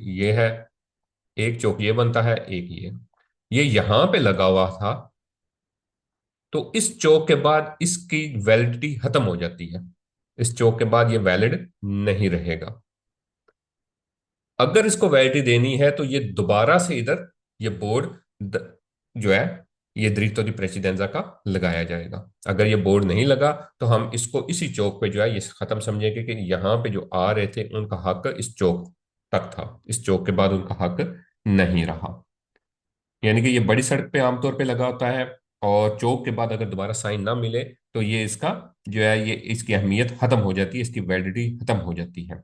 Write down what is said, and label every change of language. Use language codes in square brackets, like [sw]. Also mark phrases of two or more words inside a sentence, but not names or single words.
[ur] یہ ہے، ایک چوک یہ بنتا ہے، ایک یہ یہاں پہ لگا ہوا تھا، تو اس چوک کے بعد اس کی ویلیڈیٹی ختم ہو جاتی ہے. اس چوک کے بعد یہ ویلڈ نہیں رہے گا. اگر اس کو ویلیڈیٹی دینی ہے تو یہ دوبارہ سے ادھر یہ بورڈ جو ہے یہ [it] dritto di precedenza [ur] کا لگایا جائے گا. اگر یہ بورڈ نہیں لگا تو ہم اس کو اسی چوک پہ جو ہے یہ ختم سمجھیں گے کہ یہاں پہ جو آ رہے تھے ان کا حق اس چوک تک تھا، اس چوک کے بعد ان کا حق نہیں رہا. یعنی کہ یہ بڑی سڑک پہ عام طور پہ لگا ہوتا ہے، اور چوک کے بعد اگر دوبارہ سائن نہ ملے تو یہ اس کا جو ہے یہ اس کی اہمیت ختم ہو جاتی ہے، اس کی ویلیڈیٹی ختم ہو جاتی ہے.